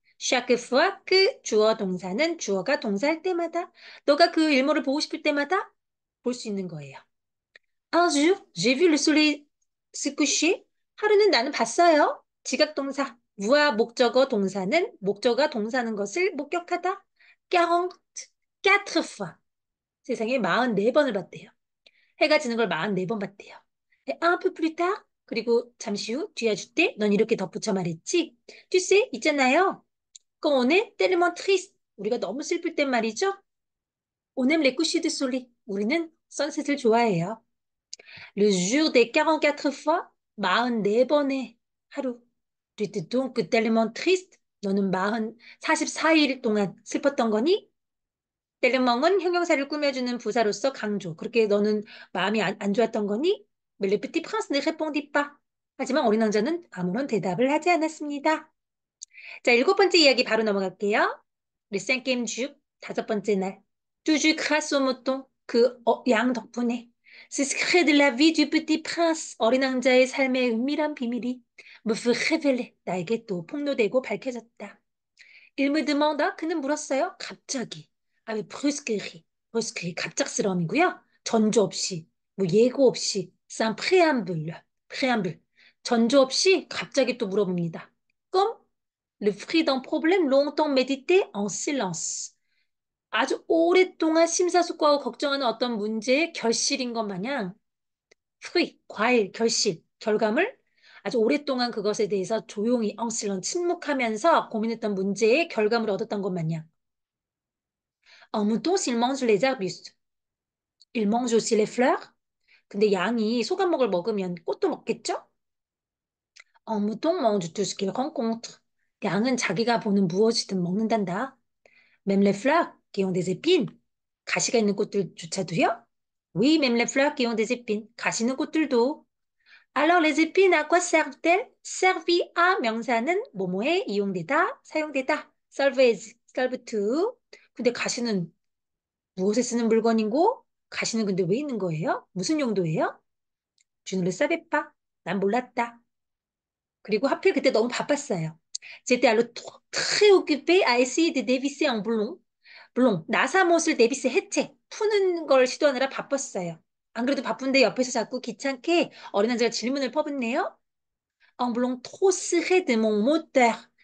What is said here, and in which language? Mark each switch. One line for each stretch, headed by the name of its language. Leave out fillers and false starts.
French: chaque fois que
Korean: 주어 동사는 주어가 동사할 때마다. 너가 그 일몰을 보고 싶을 때마다 볼 수 있는 거예요.
French: Un jour, j'ai vu le soleil se coucher.
Korean: 하루는 나는 봤어요. 지각동사. 무와 목적어 동사는 목적어 동사는 것을 목격하다.
French: 44 fois.
Korean: 세상에 44번을 봤대요. 해가 지는 걸 44번 봤대요.
French: Et un peu plus tard,
Korean: 그리고 잠시 후 뒤아줄 때 넌 이렇게 덧붙여 말했지.
French: Tu sais, 있잖아요. Quand on est tellement triste.
Korean: 우리가 너무 슬플 땐 말이죠.
French: On aime les couchers de soleil.
Korean: 우리는 선셋을 좋아해요.
French: Le jour des 44 fois,
Korean: 44번의 하루.
French: Tu étais donc tellement triste.
Korean: 너는 44일 동안 슬펐던 거니? 텔레멍은 형용사를 꾸며주는 부사로서 강조. 그렇게 너는 마음이 안 좋았던 거니?
French: Mais le petit prince ne répondit pas.
Korean: 하지만 어린 왕자는 아무런 대답을 하지 않았습니다. 자, 일곱 번째 이야기 바로 넘어갈게요.
French: Le cinquième jour,
Korean: 다섯 번째 날.
French: Toujours grâce au mouton.
Korean: 그 양 덕분에.
French: Ce secret de la vie du petit prince.
Korean: 어린 왕자의 삶의 은밀한 비밀이
French: me fut révélé.
Korean: 나에게 또 폭로되고 밝혀졌다.
French: Il me demanda.
Korean: 그는 물었어요. 갑자기.
French: avec brusquerie. brusquerie.
Korean: 갑작스러움이고요. 전조 없이, 뭐 예고 없이.
French: sans préambule. préambule.
Korean: 전조 없이 갑자기 또 물어봅니다.
French: Comme le fruit d'un problème longtemps médité en silence.
Korean: 아주 오랫동안 심사숙고하고 걱정하는 어떤 문제의 결실인 것 마냥 fruit, 과일, 결실, 결과물 아주 오랫동안 그것에 대해서 조용히
French: en silence,
Korean: 침묵하면서 고민했던 문제의 결과물을 얻었던 것 마냥
French: Un mouton, s'il mange les arbustes, il mange aussi les fleurs.
Korean: 근데 양이 소감목을 먹으면 꽃도 먹겠죠?
French: Un mouton mange tout ce qu'il rencontre.
Korean: 양은 자기가 보는 무엇이든 먹는단다.
French: Même les fleurs qui ont des épines.
Korean: 가시가 있는 꽃들조차도요?
French: Oui, même les fleurs qui ont des épines.
Korean: 가시 있는 꽃들도.
French: Alors les épines à quoi servent-elles? servi à
Korean: 명사는 뭐뭐에 이용되다, 사용되다.
English: serve as, serve to.
Korean: 근데 가시는 무엇에 쓰는 물건이고 가시는 근데 왜 있는 거예요? 무슨 용도예요?
French: Je ne le savais pas.
Korean: 난 몰랐다. 그리고 하필 그때 너무 바빴어요.
French: J'étais alors très occupée à essayer de dévisser un boulon.
Korean: 물론 나사못을 데비스 해체, 푸는 걸 시도하느라 바빴어요. 안 그래도 바쁜데 옆에서 자꾸 귀찮게 어린 남자가 질문을 퍼붓네요.
French: Un boulon trop serré de mon moteur.